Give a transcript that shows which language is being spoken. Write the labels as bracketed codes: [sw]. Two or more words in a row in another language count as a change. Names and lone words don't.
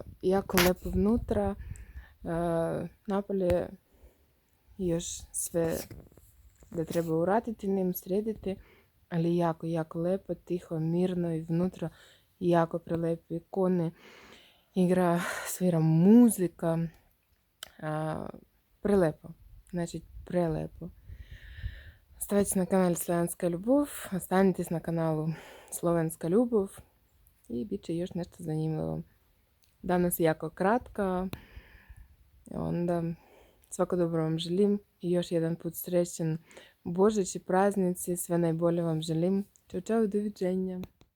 [sr] Jako lepo vnutra, napolje još sve da treba uraditi njim, srediti, ali jako lepo, tiho, mirno i vnutra jako prelepe ikone, igra, svira muzika, prelepo, znači prelepo. [ru] Оставайтесь на канале Словенская Любовь, [sr] останетесь на каналу Словенская Любовь [uk] і більше [sr] još nešto zanimljivo. Danas jako kratko, onda svako dobro vam želim i još jedan put srećen Božić i praznici, sve najbolje vam želim. Ćao, doviđenja.